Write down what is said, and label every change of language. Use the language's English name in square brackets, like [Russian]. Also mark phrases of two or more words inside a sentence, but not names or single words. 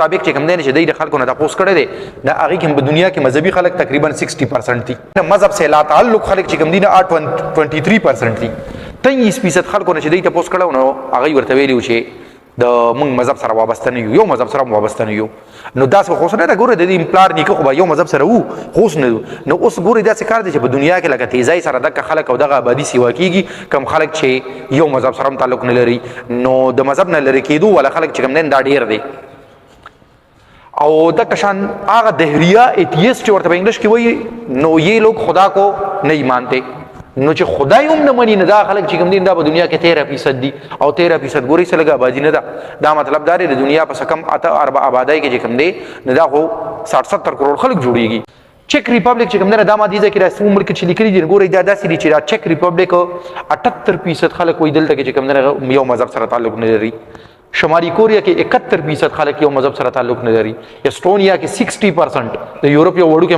[Pashto] مطابق چې کوم دی چې دی د خلکو نه تپوس کړی دی د هغې کې په دنیا کې مذهبي خلک تقریبا 60% دي مذهب سے لا تعلق خلک چې کوم دی نه 23% دي 23% خلکو نه چې دی تپوس کړی نو هغوی ورته ویلي و چې د موږ مذهب سره وابسته نه یو مذهب سره وابسته نه یو نو داسې خو نه ده ګوره د دې پلار نیکه خو به یو مذهب سره وو خو اوس نه نو اوس ګورئ داسې کار دی چې په دنیا کې لکه تیزۍ سره دغه خلک او دغه آبادي سیوا کېږي کم خلک چې یو مذهب سره هم تعلق نه لري نو د مذهب نه لرې کېدو والا خلک چې کوم دی دا ډېر دی او دغه شان هغه دهریه ایتیسټ ورته په انګلیش کې وایي نو [Urdu] یہ لوگ خدا کو نہیں مانتے [Pashto] نو چې خدای هم نه مني نه دا خلک چې کوم دي دا په دنیا کې 13% دي او 13% ګوري څه لګه آبادي نه ده دا مطلب دا دی د دنیا په کم 8 ارب آبادۍ کې چې کوم دی نه دا خو 60-70 کروڑ خلک جوړیږي چک ریپبلک چې کوم دی دا ماده کې راځي عمر کې چې لیکلي دي ګوري دا داسې دي چې دا چک ریپبلک 78% خلک وایي دلته چې کوم دی یو مذهب سره تعلق نه لري شمالي کوریا کې 71% خلک یو مذهب سره تعلق نه لري استونیا کې 60% د یورپ یو وړوکی